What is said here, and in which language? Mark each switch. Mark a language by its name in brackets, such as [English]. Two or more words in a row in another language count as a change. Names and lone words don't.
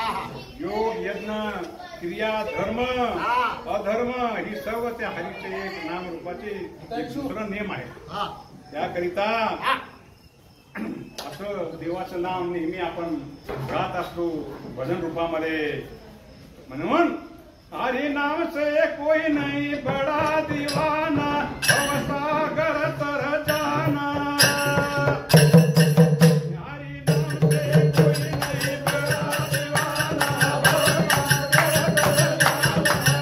[Marathi] योग यज्ञ क्रिया धर्म अधर्म ही सर्व त्या हरीचे एक नाम रूपाचे एक दुसरं नेम आहे. त्याकरिता असं देवाचं नाम नेहमी आपण गात असतो भजन रूपामध्ये. [Hindi] म्हणून हरि नाम से कोई नहीं बड़ा दीवाना भवसागर तर जाना. हरि नाम से कोई नहीं बड़ा दीवाना भवसागर तर जाना.